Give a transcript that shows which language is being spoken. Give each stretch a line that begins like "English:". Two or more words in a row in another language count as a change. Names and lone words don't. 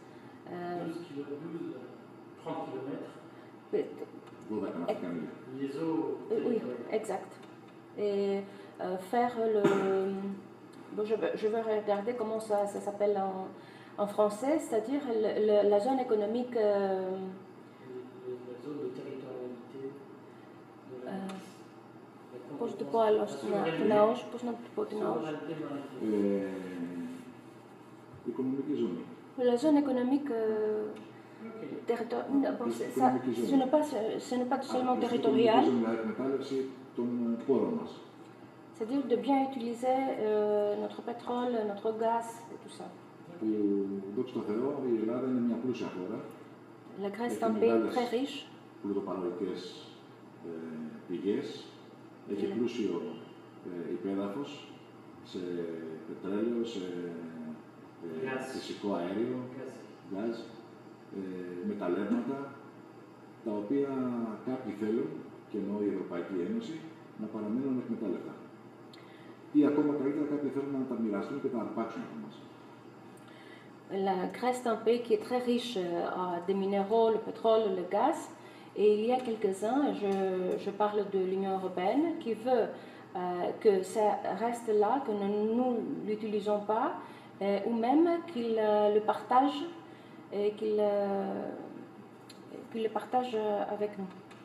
French: 30 kilomètres. Les eaux. Oui, exact. Et faire le... Bon, je vais regarder comment ça s'appelle en français, c'est-à-dire la zone économique... La zone de territorialité.
Greek: Πώς να το πω άλλο στην ΑΟΣ, πώς να το πω την ΑΟΣ. Οικονομική ζώνη.
French: La zone économique territoriale, ce n'est pas seulement territorial. C'est-à-dire de bien utiliser notre pétrole, notre gaz et tout ça.
Greek: Που δόξα τω Θεώ η Ελλάδα είναι μια πλούσια χώρα.
French: La Grèce est un pays très riche.
Greek: Πλουτοπαραγωγικές πηγές. Έχει πλούσιο υπέδαφος σε πετρέλαιο, σε φυσικό αέριο, γκάζ, μεταλλεύματα, τα οποία κάποιοι θέλουν, και εννοώ η Ευρωπαϊκή Ένωση, να παραμείνουν εκμετάλλευτα. Ή ακόμα καλύτερα κάποιοι θέλουν να τα μοιραστούν και να τα αρπάξουν από μας.
French: La Grèce est un pays qui est très riche à des minéraux, le pétrole, le gaz. Et il y a quelques-uns, je parle de l'Union européenne, qui veut que ça reste là, que nous ne l'utilisons pas, ou même qu'ils le partagent, et qu'ils le partagent avec nous.